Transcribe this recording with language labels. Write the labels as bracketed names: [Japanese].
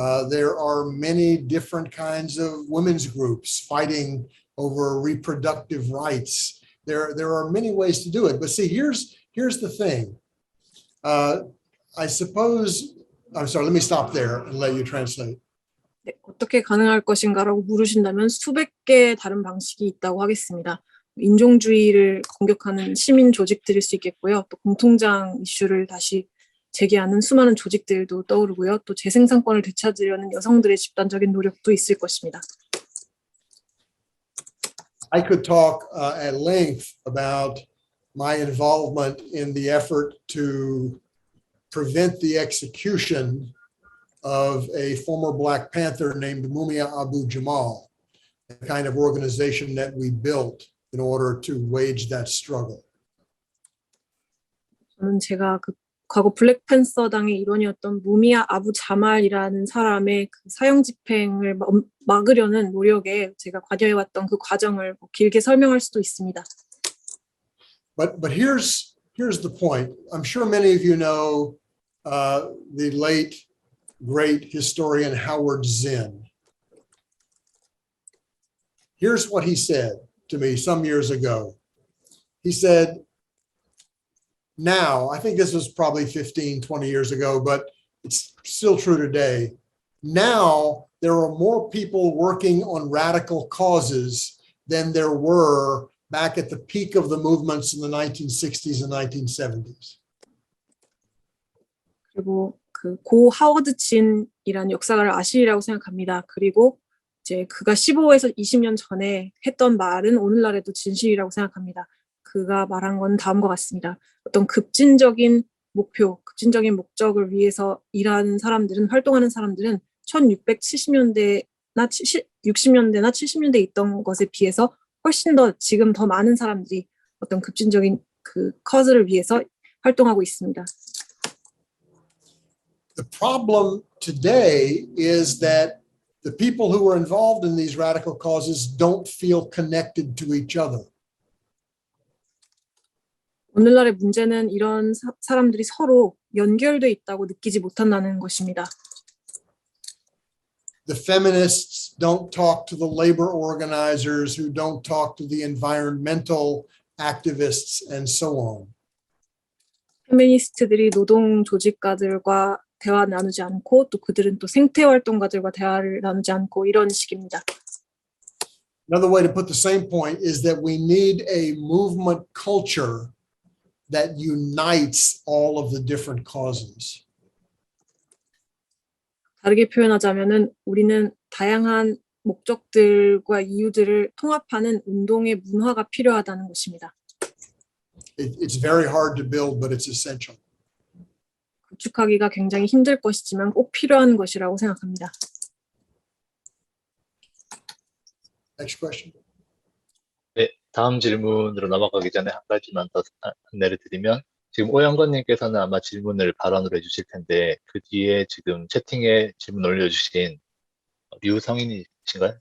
[English] There are many different kinds of women's groups fighting over reproductive rights. There are many ways to do it. But see, here's the thing. I suppose, I'm sorry, let me stop there and let you translate. [Korean] 네, 어떻게 가능할 것인가라고 물으신다면 수백 개의 다른 방식이 있다고 하겠습니다. 인종주의를 공격하는 시민 조직들일 수 있겠고요. 또 공통장 이슈를 다시 제기하는 수많은 조직들도 떠오르고요. 또 재생산권을 되찾으려는 여성들의 집단적인 노력도 있을 것입니다. [English] I could talk at length about my involvement in the effort to prevent the execution of a former Black Panther named Mumia Abu-Jamal, the kind of organization that we built in order to wage that struggle. [Korean] 저는 제가 그 과거 블랙팬서당의 일원이었던 무미아 아부 자말이라는 사람의 그 사형 집행을 막으려는 노력에 제가 관여해왔던 그 과정을 길게 설명할 수도 있습니다. [English] But here's the point. I'm sure many of you know the late great historian Howard Zinn. Here's what he said to me some years ago. He said, now, I think this was probably 15, 20 years ago, but it's still true today. Now, there are more people working on radical causes than there were back at the peak of the movements in the 1960s and 1970s. [Korean] 그리고 그 고 하워드 진이라는 역사가를 아시리라고 생각합니다. 그리고 이제 그가 15에서 20년 전에 했던 말은 오늘날에도 진실이라고 생각합니다. 그가 말한 건 다음과 같습니다. 어떤 급진적인 목표, 급진적인 목적을 위해서 일하는 사람들은, 활동하는 사람들은 1670년대나 60년대나 70년대에 있던 것에 비해서 훨씬 더 지금 더 많은 사람들이 어떤 급진적인 그 커즈를 위해서 활동하고 있습니다. [English] The problem today is that the people who are involved in these radical causes don't feel connected to each other. [Korean] 오늘날의 문제는 이런 사람들이 서로 연결돼 있다고 느끼지 못한다는 것입니다. [English] The feminists don't talk to the labor organizers who don't talk to the environmental activists and so on. [Korean] 페미니스트들이 노동 조직가들과 대화 나누지 않고 또 그들은 또 생태 활동가들과 대화를 나누지 않고 이런 식입니다. [English] Another way to put the same point is that we need a movement culture that unites all of the different causes. [Korean] 다르게 표현하자면은 우리는 다양한 목적들과 이유들을 통합하는 운동의 문화가 필요하다는 것입니다. [English] It's very hard to build, but it's essential. [Korean] 구축하기가 굉장히 힘들 것이지만 꼭 필요한 것이라고 생각합니다. [English] Next question. [Korean] 네, 다음 질문으로 넘어가기 전에 한 가지만 더 안내를 드리면 지금 오영건님께서는 아마 질문을 발언으로 해주실 텐데 그 뒤에 지금 채팅에 질문 올려주신 류성인이신가요?